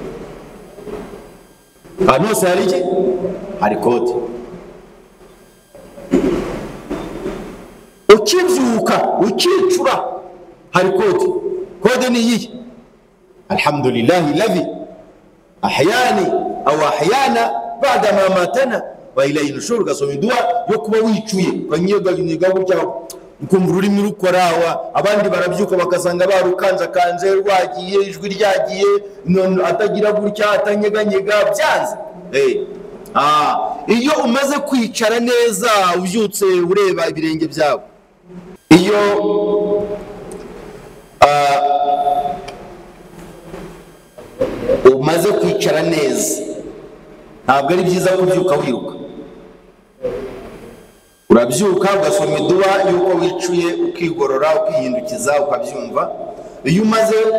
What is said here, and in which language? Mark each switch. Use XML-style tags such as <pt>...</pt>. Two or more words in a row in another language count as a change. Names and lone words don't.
<rw>ahantu hose hari iki hari kode ukibyuka ukicura hari kode ni iyi</rw> <ar>الحمد لله الذي أحياني أو أحيانا بعد ما أماتنا وإليه النشور</ar> <rw>ugasoma dua yo kuba wicuye ukanyeganyega gutya ukumva ururimi rukorawa abandi barabyuka bakasanga barukanjakanje rwagiye ijwi ryagiye atagira gutya atanyeganyega byanze iyo umaze kwicara neza ubyutse ureba ibirenge byawe iyo umaze kwicara neza ntabwo ari byiza kubyuka wiruka urabyuka ugasoma dua yuko wicuye ukigorora ukihindukiza ukabyumva iyo umaze</rw>